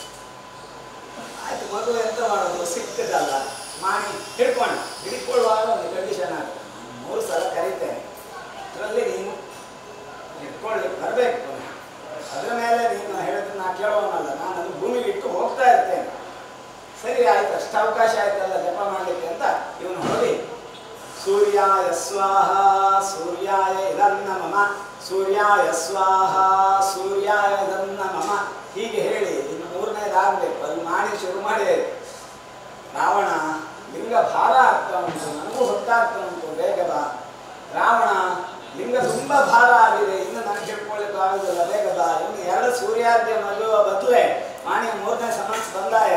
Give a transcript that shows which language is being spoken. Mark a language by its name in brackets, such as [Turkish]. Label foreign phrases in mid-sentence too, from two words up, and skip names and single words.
[Kannada] ಆಯ್ತು, ಮಗು ಎಂತ ಮಾಡೋದು, ಸಿಕ್ತದಲ್ಲ, ಮಾಡಿ ಹಿಡ್ಕೊಳ್ಳುವಾಗ ಒಂದು ಕಂಡೀಷನ್ ಆಗುತ್ತೆ. 3 ಸಲ ಕರೀತೇನೆ, ಅದರಲ್ಲಿ ನೀನು ಹಿಡ್ಕೊಳ್ಳಿಕ್ಕೆ ಬರಬೇಕು. ಅದರ ಮೇಲೆ ನೀನು ಹೇಳಿದ್ರೆ ನಾ ಕೇಳೋನಲ್ಲ, ನಾನು ಅದು ಭೂಮಿಗೆ ಇಟ್ಟು ಹೋಗ್ತಾ ಇರ್ತೇನೆ. ಸರಿ ಆಯ್ತು, ಅಷ್ಟು ಅವಕಾಶ ಆಯ್ತಲ್ಲ ಜಪ ಮಾಡಲಿಕ್ಕೆ ಅಂತ ಇವನು ಹೊರಡಿ [Sanskrit] ಸೂರ್ಯಾಯ ಸ್ವಾಹ ಸೂರ್ಯಾಯ ಇದನ್ನ ಮಮ, ಸೂರ್ಯಾಯ ಸ್ವಾಹ ಸೂರ್ಯಾಯ ಇದನ್ನ ಮಮ [Kannada] ಹೀಗೆ ಹೇಳಿ ಇನ್ನು 3ನೇದಾಗಬೇಕು. ಅಲ್ಲಿ ಮಾಡಿ ಶುರು ಮಾಡಿ, ರಾವಣ ಲಿಂಗ ಭಾರ ಆಗ್ತಾ ಉಂಟು, ನನಗೂ ಹೊತ್ತಾಗ್ತಾ ಉಂಟು, ಬೇಗ ಬಾ. ರಾವಣ, ಲಿಂಗ ತುಂಬ ಭಾರ ಆಗಿದೆ, ಇನ್ನು ನನಗೆ ಹಿಡ್ಕೊಳ್ಳಿಕ್ಕೆ ಆಗುದಿಲ್ಲ, ಬೇಗ ಬಾ. ಇವನು 2 ಸೂರ್ಯಾರ್ಘ್ಯ ಮಲಗುವ ಬದಲೇ ಮಾಣಿಯ 3ನೇ ಸಮನ್ಸ್ ಬಂದಾಯ.